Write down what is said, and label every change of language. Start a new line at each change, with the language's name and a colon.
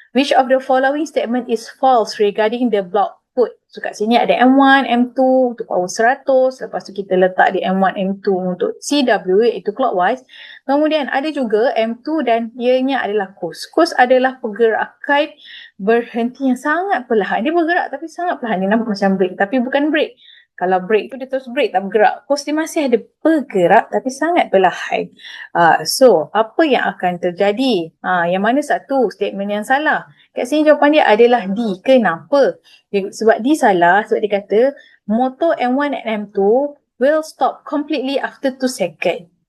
English: Which of the following statement is false regarding the block put?
Malay: So kat sini ada M1, M2 untuk power 100. Lepas tu kita letak di M1, M2 untuk CW iaitu clockwise. Kemudian ada juga M2 dan ianya adalah coast. Coast adalah pergerakan berhenti yang sangat perlahan. Dia bergerak tapi sangat perlahan. Dia nampak macam brake tapi bukan brake. Kalau brake tu dia terus brake tak bergerak. Coast dia masih ada bergerak tapi sangat perlahan. So apa yang akan terjadi? Yang mana satu statement yang salah? Kat sini jawapan dia adalah D. Kenapa? Sebab D salah. Sebab dia kata
English: motor M1 and M2 will stop completely after 2 seconds.